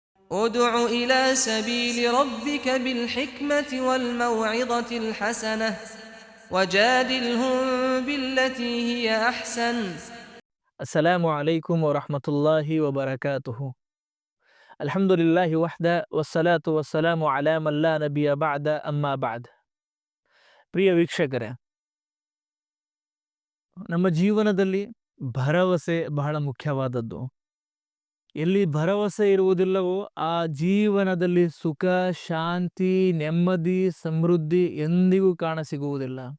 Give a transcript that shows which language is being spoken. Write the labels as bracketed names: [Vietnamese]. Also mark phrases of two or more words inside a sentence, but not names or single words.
[Arabic] ادع إلى سبيل ربك بالحكمة والموعظة الحسنة وجادلهم بالتي هي أحسن. السلام عليكم ورحمة الله وبركاته. الحمد لله وحده والصلاة والسلام على من لا نبي بعد أما بعد. [Kannada] ಪ್ರಿಯ ವೀಕ್ಷಕರೇ, ನಮ್ಮ ಜೀವನದಲ್ಲಿ ಭರವಸೆ ಬಹಳ ಮುಖ್ಯವಾದದ್ದು. ಎಲ್ಲಿ ಭರವಸೆ ಇರುವುದಿಲ್ಲವೋ ಆ ಜೀವನದಲ್ಲಿ ಸುಖ, ಶಾಂತಿ, ನೆಮ್ಮದಿ, ಸಮೃದ್ಧಿ ಎಂದಿಗೂ ಕಾಣಸಿಗುವುದಿಲ್ಲ.